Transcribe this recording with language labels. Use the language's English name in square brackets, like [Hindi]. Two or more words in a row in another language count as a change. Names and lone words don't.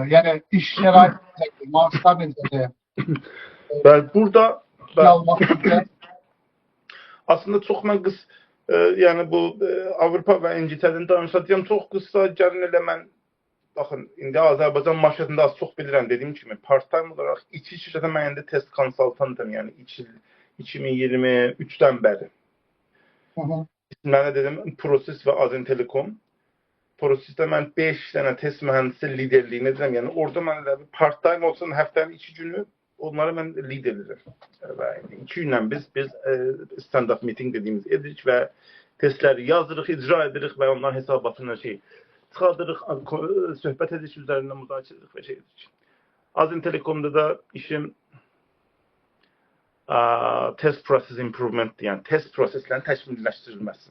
[Azerbaijani] Yəni iş şəraiti necədir? Maaşlar necədir? Burada Məlumat necədir? aslında çox mən yəni bu Avropa və İngiltərədən danışacağım. Çox qısa gəlin elə mən baxın, indi Azərbaycan marşrutunda az çox bilirəm dediyim kimi part-time olaraq içi şirkətə mən indi test konsultantım, yəni 2023-dən bəri. Mənə dedim Proses və Azin Telekom. Prosesdə mən 5 dənə test mühəndisi liderliyini edirəm. Yəni orada mən elə part-time olsun həftənin 2 günü onları mən lead edirəm. Və 2 günlə biz [English] stand-up meeting [Azerbaijani] dediyimiz edirik və testləri yazırıq, icra edirik və onların hesabatını çıxardırıq, söhbət edirik üzərində müzakirə edirik və edirik. Azin Telekomda da işim [English] test process improvementdir, [Azerbaijani] yəni test proseslərin təkmilləşdirilməsi.